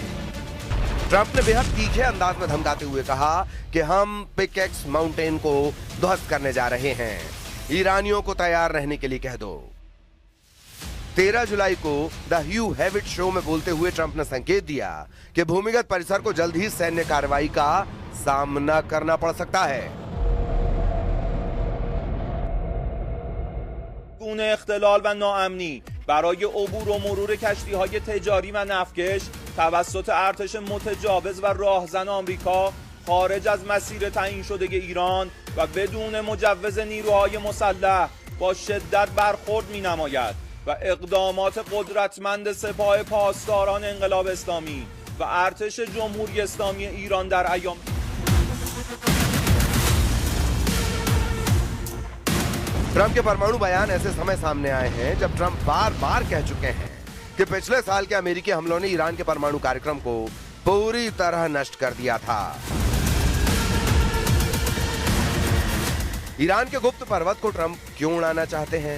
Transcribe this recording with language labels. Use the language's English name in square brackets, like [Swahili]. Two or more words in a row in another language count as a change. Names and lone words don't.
[Hindi] ट्रंप ने बेहद तीखे अंदाज में धमकाते हुए कहा कि हम पिकैक्स माउंटेन को ध्वस्त करने जा रहे हैं। ईरानियों को तैयार रहने के लिए कह दो। 13 जुलाई को द ह्यू हेविट शो में बोलते हुए ट्रंप ने संकेत दिया कि भूमिगत परिसर को जल्द ही सैन्य कार्रवाई का सामना करना पड़ सकता है। [Persian] گونه اختلال و ناامنی برای عبور و مرور کشتی‌های تجاری و نفتکش توسط ارتش متجاوز و راهزن آمریکا خارج از مسیر تعیین شده ایران و بدون مجوز نیروهای مسلح با شدت برخورد می‌نماید و اقدامات قدرتمند سپاه پاسداران انقلاب اسلامی و ارتش جمهوری اسلامی ایران در ایام [Hindi] ट्रंप के परमाणु बयान ऐसे समय सामने आए हैं जब ट्रंप बार बार कह चुके हैं कि पिछले साल के अमेरिकी हमलों ने ईरान के परमाणु कार्यक्रम को पूरी तरह नष्ट कर दिया था। ईरान के गुप्त पर्वत को ट्रंप क्यों उड़ाना चाहते हैं?